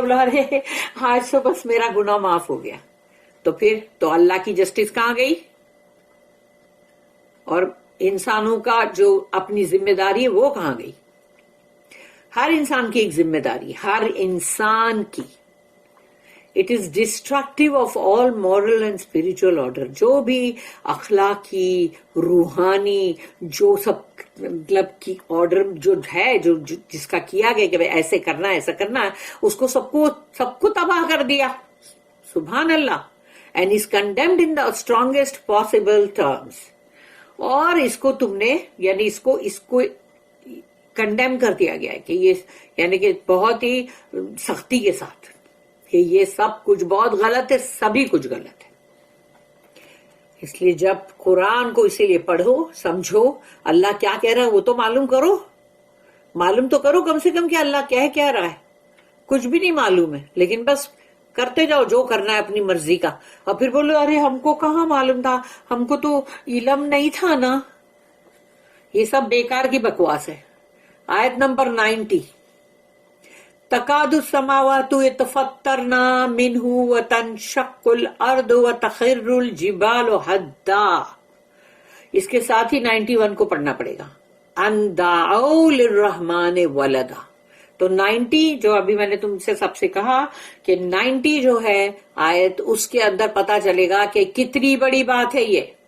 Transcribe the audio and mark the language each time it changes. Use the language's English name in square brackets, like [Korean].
[Urdu] بولا ارے آج سے بس میرا گناہ معاف ہو گیا. تو پھر تو اللہ کی جسٹس کہاں گئی؟ اور انسانوں کا جو اپنی ذمہ داری ہے وہ کہاں گئی؟ ہر انسان کی ایک ذمہ داری, ہر انسان کی. [English] It is destructive of all moral and spiritual order. [Urdu] جو بھی اخلاقی, روحانی, جو سب مطلب کی آرڈر جو ہے, جو جس کا کیا گیا کہ ایسے کرنا ہے ایسا کرنا ہے, اس کو سب کو تباہ کر دیا. سبحان اللہ. [English] And is condemned in the strongest possible terms. [Urdu] اور اس کو تم نے یعنی اس کو کنڈیم کر دیا گیا ہے کہ یہ یعنی کہ بہت ہی سختی کے ساتھ کہ یہ سب کچھ بہت غلط ہے, سبھی کچھ غلط ہے. اس لیے جب قرآن کو اسی لیے پڑھو, سمجھو اللہ کیا کہہ رہا ہے وہ تو معلوم تو کرو کم سے کم کہ اللہ کہہ رہا ہے. کچھ بھی نہیں معلوم ہے, لیکن بس کرتے جاؤ جو کرنا ہے اپنی مرضی کا, اور پھر بولو ارے ہم کو کہاں معلوم تھا, ہم کو تو علم نہیں تھا نا. یہ سب بیکار کی بکواس ہے. آیت نمبر 90. [Arabic] تکاد السماوات یتفطرن منہ وتنشق الارض وتخر الجبال حدا. [Urdu] اس کے ساتھ ہی 91 کو پڑھنا پڑے گا. [Arabic] ان دعوا للرحمن ولدا. [Urdu] تو 90 جو ابھی میں نے تم سے سب سے کہا کہ 90 جو ہے آیت, اس کے اندر پتا چلے گا کہ کتنی بڑی بات ہے یہ.